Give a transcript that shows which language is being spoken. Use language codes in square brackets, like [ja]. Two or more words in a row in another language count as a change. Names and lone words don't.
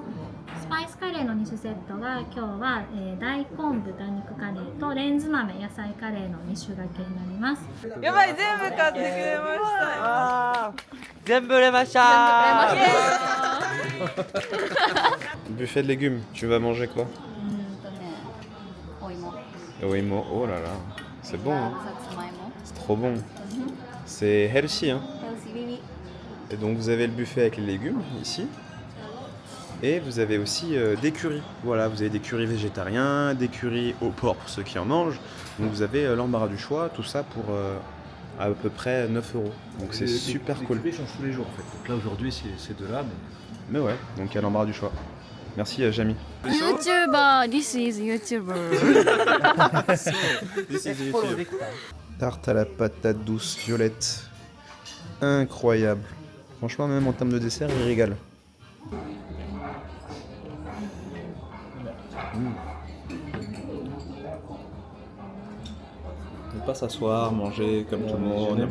[ja] スパイスカレーの2種セットが今日は、大根豚肉カレーとレンズ豆野菜カレーの2種だけになります。やばい、全部買ってくれました。全部売れました。 [fr] Buffet de légumes, tu vas manger quoi? Oimo, oh là là, c'est bon, hein. C'est trop bon. C'est healthy, hein. Et donc vous avez le buffet avec les légumes ici. Et vous avez aussi des currys. Voilà, vous avez des currys végétariens, des currys au porc pour ceux qui en mangent. Donc vous avez l'embarras du choix, tout ça pour à peu près 9 €. Donc c'est super cool. Les currys changent tous les jours en fait. Donc là aujourd'hui c'est de là, Mais ouais, donc il y a l'embarras du choix. Merci Jamie. [en] YouTuber, this is YouTuber. [fr] Tarte à la patate douce violette. Incroyable. Franchement, même en termes de dessert, il régale. Ne pas s'asseoir, manger comme tout le monde.